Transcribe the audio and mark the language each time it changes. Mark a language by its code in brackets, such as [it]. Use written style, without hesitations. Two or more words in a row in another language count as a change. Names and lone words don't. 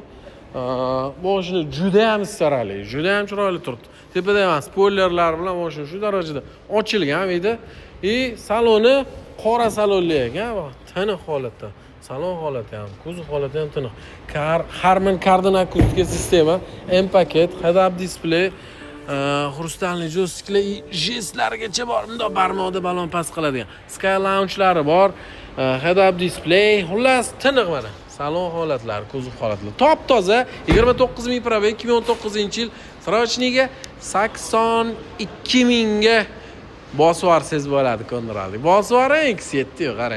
[uz] Mashina juda ham istarali, juda ham chiroyli turibdi. Tepada ham spoilerlar bilan mashina shu darajada ochilgan edi. Saloni qora salonli ekan, tiniq holatda. Salon holati ham, kuzov holati ham tiniq. Harman Kardon akustika sistema, M-paket, [en] head-up display, [uz] xrustalli joystiklar, jestlargacha bor. Bundoq barmoqda balon past qiladigan. Sky lounge-lari bor, [en] head-up display, [uz] xullas tiniq mana. Salon holatlari, kuzov holatlari. Top toza 29 ming probeg 2019-yil Srochniga 82 mingga bosib yuborsangiz bo'ladi, ko'ndirali. Bosib yuboring, X7 qarang.